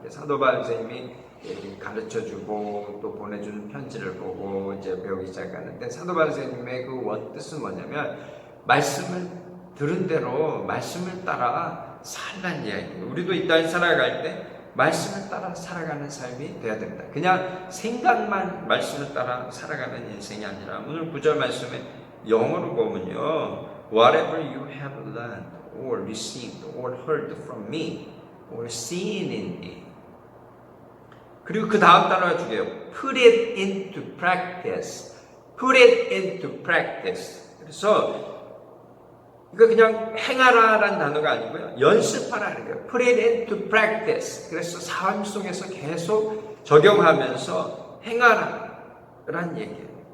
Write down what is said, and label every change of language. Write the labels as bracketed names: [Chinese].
[Korean] 사도 바울 선생님이 가르쳐주고 또 보내주는 편지를 보고 이제 배우기 시작하는데, 사도 바울 선생님의 그 원뜻은 뭐냐면 말씀을 들은 대로 말씀을 따라 살라는 이야기예요. 우리도 이 땅에 살아갈 때 말씀을 따라 살아가는 삶이 되어야 됩니다. 그냥 생각만 말씀을 따라 살아가는 인생이 아니라, 오늘 9절 말씀에 영어로 보면요, [English] whatever you have learned or received or heard from me or seen in me. [Korean] 그리고 그 다음 단어가 중요해요. [English] Put it into practice. Put it into practice. [Korean] 그래서 이거 그냥 행하라라는 단어가 아니고요, 연습하라는 거예요. [English] Put it into practice. [Korean] 그래서 삶 속에서 계속 적용하면서 행하라라는 얘기예요.